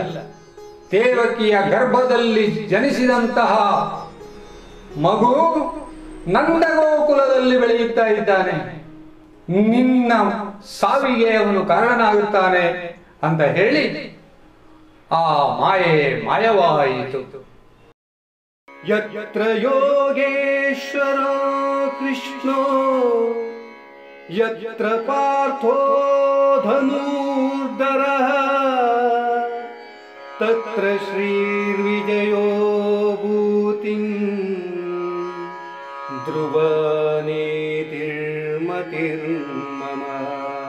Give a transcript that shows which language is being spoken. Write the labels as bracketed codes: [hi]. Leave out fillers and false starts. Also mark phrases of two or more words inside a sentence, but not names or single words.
[kn] ದೇವಕಿಯ ಗರ್ಭದಲ್ಲಿ ಜನಿಸಿದಂತಹ ಮಗು ನಂದಗೋಕುಲದಲ್ಲಿ ಬೆಳೆಯುತ್ತಾ ಇದ್ದಾನೆ, ನಿನ್ನ ಸಾವಿಗೆ ಅವನು ಕಾರಣನಾಗುತ್ತಾನೆ ಅಂತ ಹೇಳಿ ಆ ಮಾಯೆ ಮಾಯವಾಯಿತು. [sa] ಯತ್ರ ಯೋಗೇಶ್ವರ ಕೃಷ್ಣೋ ಯತ್ರ ಪಾರ್ಥೋ ಧನುರ್ಧರಃ ತತ್ರ ಶ್ರೀರ್ವಿಜಯೋ ಭೂತಿಂ ಧ್ರುವ ನೀತಿರ್ಮತಿರ್ಮಮ.